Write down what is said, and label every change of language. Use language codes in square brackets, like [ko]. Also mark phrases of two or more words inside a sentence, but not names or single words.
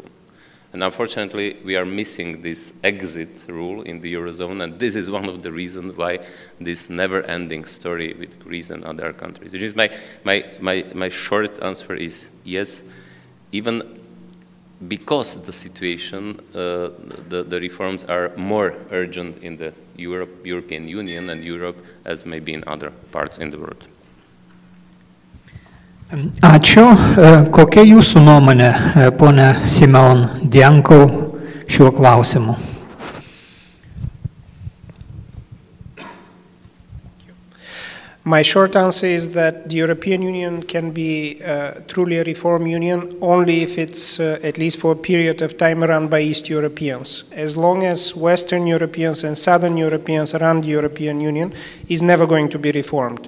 [en] And unfortunately, we are missing this exit rule in the Eurozone, and this is one of the reasons why this never-ending story with Greece and other countries. Which is my short answer is yes, even because the situation, the reforms are more urgent in the European Union and Europe as maybe in other parts in the world. [lt] Ačiū. Kokia jūsų nuomonė, ponia Simeon Djankov, šiuo klausimu? [en] My short answer is that the European Union can be truly a reform union only if it's, at least for a period of time, run by East Europeans. As long as Western Europeans and Southern Europeans run the European Union, it's never going to be reformed.